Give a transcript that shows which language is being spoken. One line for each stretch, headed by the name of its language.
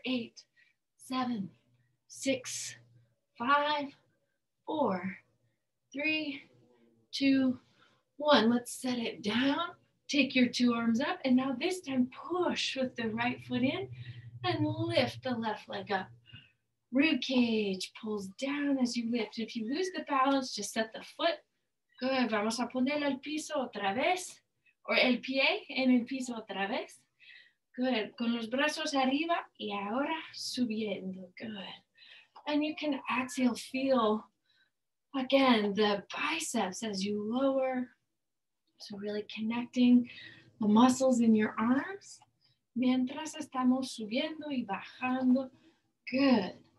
English: 8, 7, 6, 5, 4, 3, 2, 1. Let's set it down. Take your two arms up, and now this time push with the right foot in and lift the left leg up. Rib cage pulls down as you lift. If you lose the balance, just set the foot. Good.
Spanish: Vamos a poner el piso otra vez, or el pie en el piso otra vez. Good. Con los brazos arriba y ahora subiendo.
English: Good. And you can exhale, feel again the biceps as you lower. So really connecting the muscles in your arms
Spanish: mientras estamos subiendo y bajando.
English: Good.